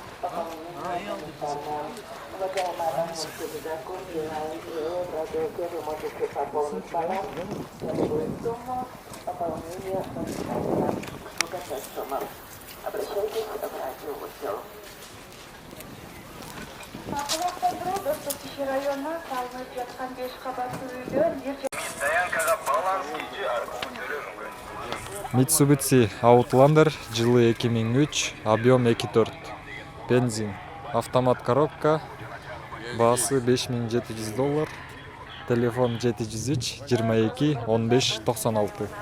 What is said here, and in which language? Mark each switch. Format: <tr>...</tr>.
<ru>Пополнение моментально. Уважаемые абоненты Мегафон, Билайн и ООО «Братья», вы можете пополнить баланс на любую сумму. Пополнение моментально. Услуга 5 сумм. Обращайтесь в радиоузел.</ru> <kk>Стоянкаға баланс күйде арқылы төлем мүмкін.</kk> <ru>Mitsubishi Outlander жылы 2003, объем 2.4, бензин, автомат коробка, басы $5700, телефон 703 22 15 96.</ru>